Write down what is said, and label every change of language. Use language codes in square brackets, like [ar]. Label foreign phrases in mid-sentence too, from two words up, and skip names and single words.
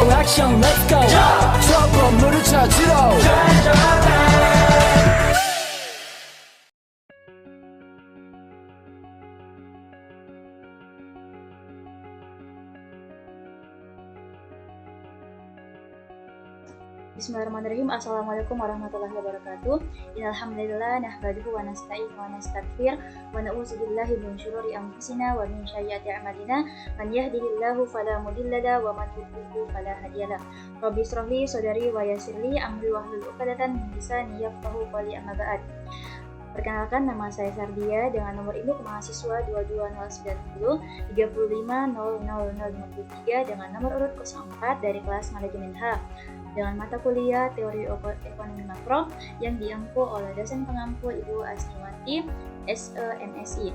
[en] action let's go [ko] 저 건물을 찾으러 [ar] Bismillahirrahmanirrahim. السلام عليكم ورحمة الله وبركاته. إن الحمد لله نحمده ونستعينه ونستغفر ونعوذ بالله من شرور أنفسنا ومن سيئات أعمالنا. من يهده الله فلا مضل له ومن يضلل فلا هادي له. رب اشرح لي صدري ويسر لي أمري واحلل عقدة من لساني يفقهوا قولي، أما بعد. [id] Perkenalkan, nama saya Sardia dengan nomor induk mahasiswa 22090 350053 dengan nomor urut 04 dari kelas manajemen H dengan mata kuliah teori ekonomi makro yang diampu oleh dosen pengampu Ibu Asniwati SEMSI.